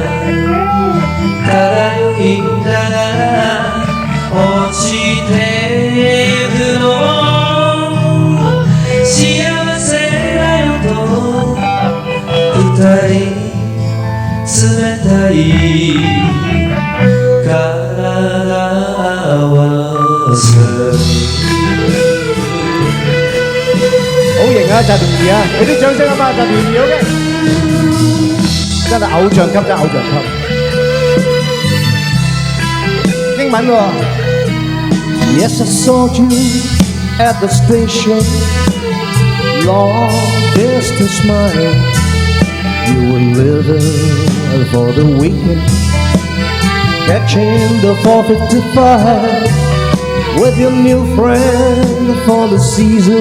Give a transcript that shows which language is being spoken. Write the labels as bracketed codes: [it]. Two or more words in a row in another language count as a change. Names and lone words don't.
[ja] 漂いながら落ちてゆくの幸せだよと二人冷たい [yue] 好型啊，澤田二啊！俾啲掌聲啊嘛，澤田二好嘅，真係偶像級，真係偶像級。英文喎。 [en] Yes, I saw you at the station. Long distance smile. You were living for the weekend. Catching the 455 with your new friend for the season.